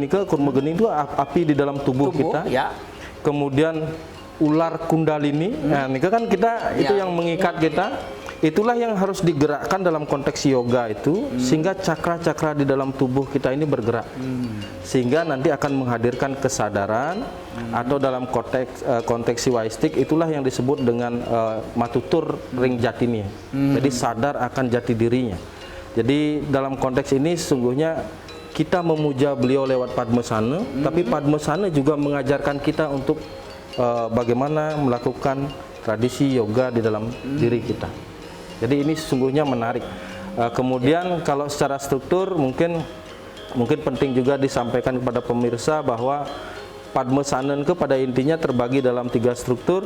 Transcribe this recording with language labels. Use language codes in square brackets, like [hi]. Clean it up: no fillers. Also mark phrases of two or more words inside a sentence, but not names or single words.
[id] Kurma geni itu api di dalam tubuh kita. Kemudian ular kundalini, nah ini kan kita itu yang mengikat kita. Itulah yang harus digerakkan dalam konteks yoga itu, sehingga cakra-cakra di dalam tubuh kita ini bergerak, sehingga nanti akan menghadirkan kesadaran, atau dalam konteks siwaistik itulah yang disebut dengan [ban] matutur ring jatinya. [id] Jadi sadar akan jati dirinya. Jadi dalam konteks ini sesungguhnya kita memuja beliau lewat Padmasana, tapi Padmasana juga mengajarkan kita untuk bagaimana melakukan tradisi yoga di dalam diri kita. Jadi ini sesungguhnya menarik. Kemudian kalau secara struktur mungkin penting juga disampaikan kepada pemirsa bahwa Padmasana pada intinya terbagi dalam 3 struktur.